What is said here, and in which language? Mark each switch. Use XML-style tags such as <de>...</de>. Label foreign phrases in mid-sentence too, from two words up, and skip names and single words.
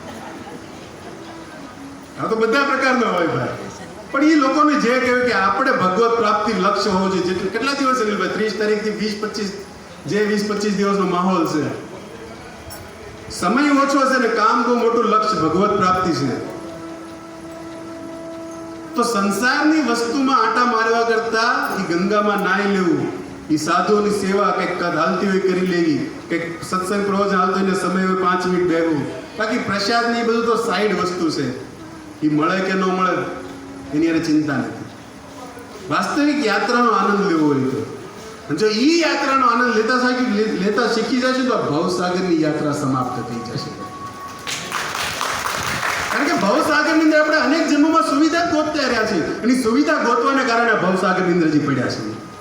<gu>આ તો બધા પ્રકારના હોય ભાઈ, પણ એ લોકોને જે કહેવાય કે આપણે ભગવત પ્રાપ્તિ લક્ષ્ય હોવો જોઈએ। જેટલું કેટલા દિવસ છે ભાઈ? 30 તારીખથી 20-25 જે 20-25 દિવસનો માહોલ છે, સમય ઓછો છે ને કામ બહુ મોટું લક્ષ્ય ભગવત પ્રાપ્તિ છે। તો સંસારની વસ્તુમાં આંટા મારવા કરતા ઈ ગંગામાં નાઈ લેવું, ઈ સાધુઓની સેવા કંઈક હાલતી હોય કરી લેવી, કંઈક સત્સંગ પ્રવચન હાલતો હોય ને સમય હોય 5 મિનિટ बेहવું। બાકી પ્રસાદ ને બધું તો સાઈડ વસ્તુ છે, ई મળે કે ન મળે એની એને ચિંતા નથી। વાસ્તવિક યાત્રાનો આનંદ લેવો હોય તો જો ई યાત્રાનો આનંદ લેતા શીખી જશે તો ભવસાગરની યાત્રા સમાપ્ત થઈ જશે। કારણ કે ભવસાગરની અંદર આપણે અનેક જન્મોમાં સુવિધા ગોતતા રહ્યા છે, અને સુવિધા ગોતવાને કારણે ભવસાગરની અંદર જી પડ્યા છે।</gu>